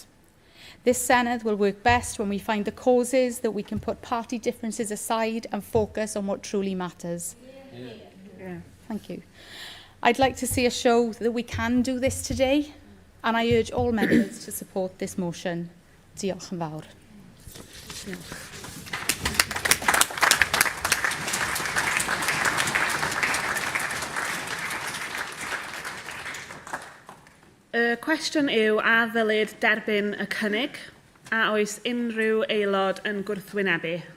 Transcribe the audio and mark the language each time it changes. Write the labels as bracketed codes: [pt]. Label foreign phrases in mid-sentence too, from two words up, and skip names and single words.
[en] This Senedd will work best when we find the causes that we can put party differences aside and focus on what truly matters. Yeah. Thank you. I'd like to see us show that we can do this today, and I urge all members to support this motion. [cy] Diolch yn fawr. Y cwestiwn yw a ddylid derbyn y cynnig, a oes unrhyw aelod yn gwrthwynebu.